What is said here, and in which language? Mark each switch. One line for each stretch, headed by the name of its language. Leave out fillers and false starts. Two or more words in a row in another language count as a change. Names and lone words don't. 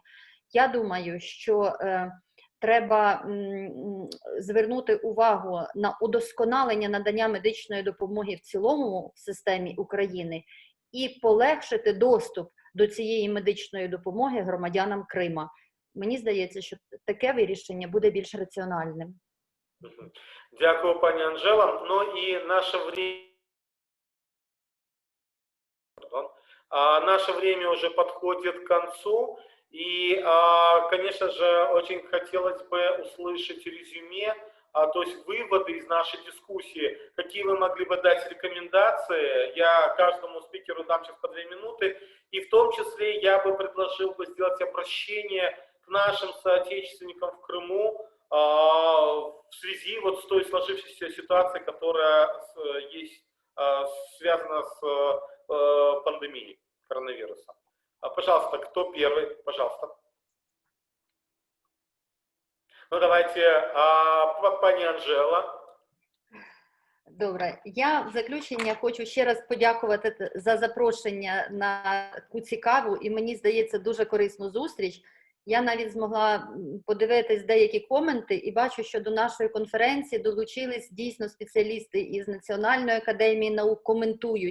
Ukrainian: Я думаю, що треба звернути увагу на удосконалення надання медичної допомоги в цілому в системі України і полегшити доступ до цієї медичної допомоги громадянам Крима. Мені здається, що таке вирішення буде більш раціональним. Дякую, пані Анжела.
Russian: Ну і наше время уже подходит к концу. И, конечно же, очень хотелось бы услышать резюме, то есть выводы из нашей дискуссии. Какие вы могли бы дать рекомендации? Я каждому спикеру дам сейчас по 2 минуты. И в том числе я бы предложил бы сделать обращение к нашим соотечественникам в Крыму в связи вот с той сложившейся ситуацией, которая есть, связана с пандемией коронавируса. Пожалуйста, кто первый? Пожалуйста. Ну, давайте, пані Анжела.
Ukrainian: Добре. Я в заключення хочу ще раз подякувати за запрошення на таку цікаву і, мені здається, дуже корисну зустріч. Я навіть змогла подивитись деякі коменти і бачу, що до нашої конференції долучились дійсно спеціалісти із Національної академії наук, коментують.